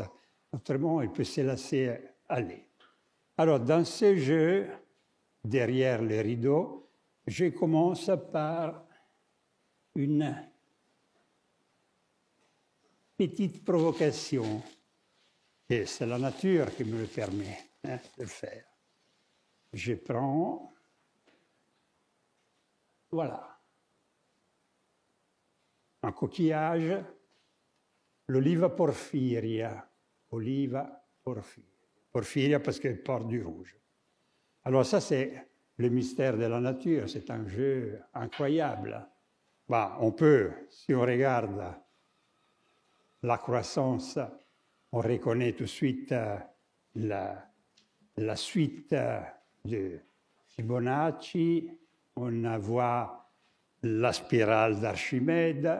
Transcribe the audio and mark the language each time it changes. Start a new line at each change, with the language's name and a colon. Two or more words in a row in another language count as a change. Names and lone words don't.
French: Autrement, il peut se laisser aller. Alors, dans ce jeu, derrière les rideaux, je commence par une petite provocation. Et c'est la nature qui me le permet de le faire. Je prends, voilà, un coquillage, l'oliva porphyria. Oliva porphyria. Porphyria parce qu'elle porte du rouge. Alors ça, c'est le mystère de la nature. C'est un jeu incroyable. On peut, si on regarde la croissance, on reconnaît tout de suite la suite de Fibonacci, on voit la spirale d'Archimède.